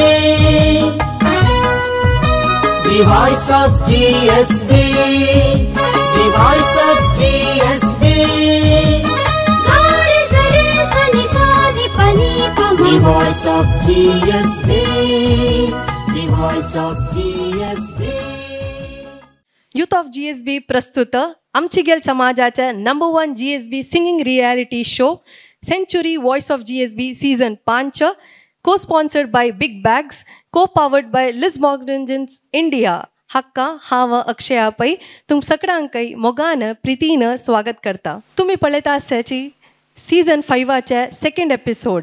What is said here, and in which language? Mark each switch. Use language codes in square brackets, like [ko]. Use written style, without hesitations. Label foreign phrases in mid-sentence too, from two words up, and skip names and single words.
[en] The voice of GSB. The voice of GSB. Gare sare sani sani pani pama. The voice of GSB. The voice of GSB. Youth of GSB [kok] प्रस्तुत आमचीगेल समाजाचे [en] number 1 GSB singing reality show century voice of GSB season 5 co sponsored by Big Bags co powered by Liz Morgans India. [kok] हक्का हांव अक्षया पै तुम सगळ्यांकय मोगान प्रितीन स्वागत करता. तुम्ही पळयता आसची सीझन 5चे [en] second episode.